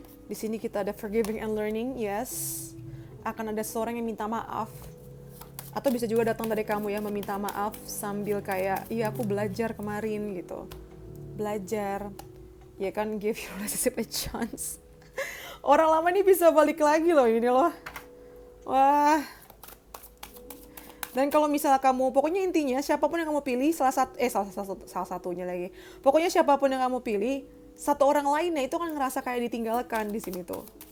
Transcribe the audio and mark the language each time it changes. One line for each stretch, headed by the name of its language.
Indonesian: Di sini kita ada
English: forgiving and learning, yes.
Indonesian: Akan ada seorang yang minta maaf. Atau bisa juga datang dari kamu ya, meminta maaf sambil kayak, iya aku belajar kemarin gitu. Belajar. Ya kan,
English: give your relationship a chance.
Indonesian: Orang lama ini bisa balik lagi loh ini loh. Wah. Dan kalau misalnya kamu, pokoknya intinya siapapun yang kamu pilih, salah satunya lagi. Pokoknya siapapun yang kamu pilih, satu orang lainnya itu kan ngerasa kayak ditinggalkan di sini tuh.